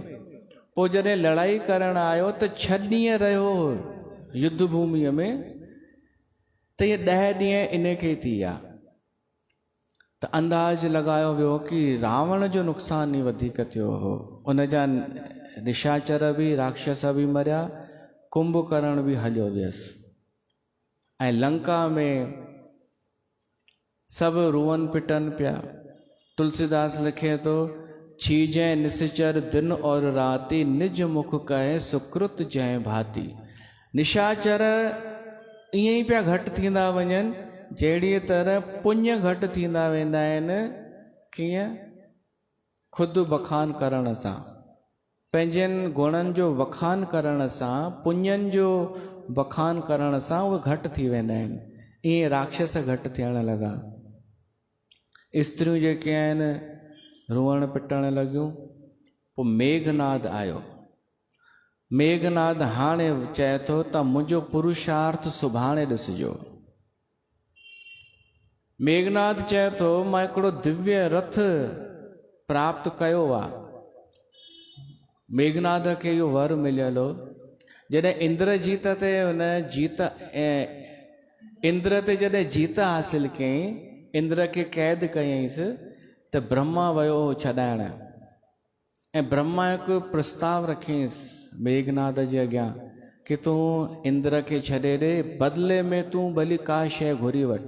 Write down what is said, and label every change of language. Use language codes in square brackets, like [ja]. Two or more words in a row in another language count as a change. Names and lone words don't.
[sd] पोइ जॾहिं लड़ाई करणु आयो त 6 ॾींहं रहियो युद्ध भूमिअ में, त इहे 10 ॾींहं इन खे थी विया। त अंदाज़ लगायो वियो कि रावण जो नुक़सान ई वधीक थियो हो। उन जा निशाचर बि राक्षस बि मरिया, कुंभकर्ण बि हलियो वियसि ऐं लंका में सभु रुअन पिटनि पिया। तुलसीदास लिखे थो, [awa] छीजै निश्चर दिन और राति, निज मुख कहे सुकृत जय भाती। [sd] निशाचर ईअं ई पिया घटि थींदा वञनि जहिड़ीअ तरह पुण्य घटि थींदा वेंदा आहिनि। कीअं? ख़ुदि बखान करण सां, पंहिंजनि गुणनि जो बखान करण सां, पुण्यनि जो बखान करण सां उहे घटि थी वेंदा आहिनि। ईअं राक्षस घटि थियण लॻा। स्त्रियूं जेके आहिनि रुअण पिटण लॻियूं। पोइ मेघनाद आयो। मेघनाद हाणे चए थो त मुंहिंजो पुरुषार्थ सुभाणे ॾिसिजो। मेघनाद चए थो मां हिकिड़ो दिव्य रथ प्राप्त कयो आहे। मेघनाद खे इहो वर मिलियल हो। जॾहिं इंद्रजीत ते हुन जीत इंद्र ते जॾहिं जीत हासिल कयईं, इंद्र खे क़ैद कयईंसि, त ब्रह्मा वियो हो छॾाइण। ऐं ब्रह्मा हिकु प्रस्ताव रखियईंसि मेघनाद जे अॻियां कि तूं इंद्र खे छॾे ॾे, बदिले में तूं भली का शइ घुरी वठि।